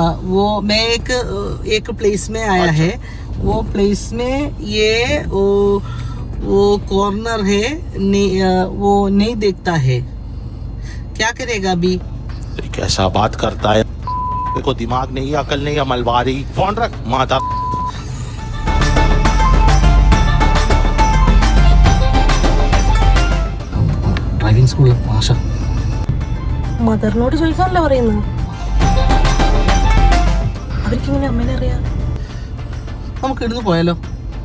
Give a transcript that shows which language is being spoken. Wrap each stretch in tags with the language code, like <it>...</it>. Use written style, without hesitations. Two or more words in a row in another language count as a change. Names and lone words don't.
<hi>वो मैं एक प्लेस में आया है. वो प्लेस में ये वो कॉर्नर है वो नहीं देखता है. क्या करेगा अभी? कैसा बात करता है, देखो दिमाग नहीं अकल नहीं मलबारी. फोन रख माता.</hi> <ml>ഡ്രൈവിംഗ് സ്കൂളിൽ മാഷ മദറിനോട് ചോദിക്കാനല്ലേ പറയുന്നത്? അവർക്കിങ്ങനെ അമ്മേനെ അറിയാം. നമുക്ക് ഇവിടുന്ന് പോയാലോ?</ml>